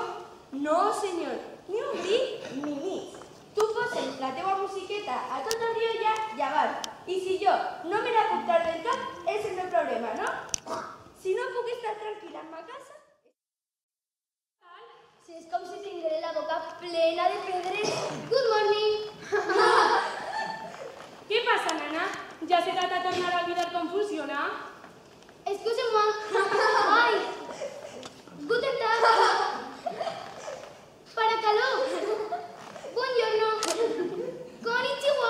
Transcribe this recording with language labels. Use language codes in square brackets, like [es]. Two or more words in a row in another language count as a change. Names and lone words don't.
[ca] No, senyor, ni un bri ni mig. Tu poses la teua musiqueta a tot el dia i avall. I si jo no me la puc treure del cap, és el meu problema, no? Si no puc estar tranquil·la en ma casa... Si és com si tingués la boca plena de pedres. [en] Good morning! [es] ¿Qué pasa, nana? ¿Ya se trata de tornar a olvidar cómo funciona? [fr] Excuse-moi. Ai! [de] Guten Tag! [it] Paracalò! Buongiorno! [ja] Konnichiwa!